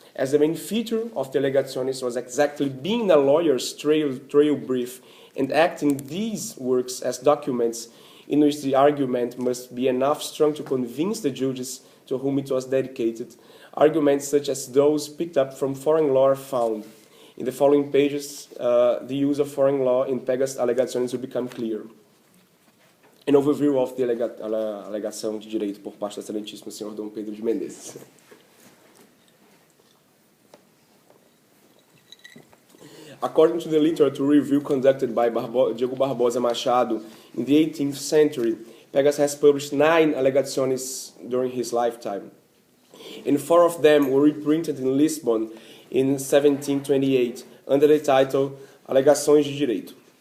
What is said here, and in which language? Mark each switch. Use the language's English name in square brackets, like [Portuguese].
[English] As the main feature of the alegaciones was exactly being a lawyer's trail brief and acting these works as documents in which the argument must be enough strong to convince the judges to whom it was dedicated, arguments such as those picked up from foreign law are found. In the following pages, the use of foreign law in Pegas alegaciones will become clear. An overview of the [Portuguese] alegação de direito por parte do excelentíssimo senhor Dom Pedro de Menezes. [English] According to the literature review conducted by Diego Barbosa Machado in the 18th century, Pegas has published 9 alegaciones during his lifetime, and 4 of them were reprinted in Lisbon in 1728 under the title Alegações de Direito.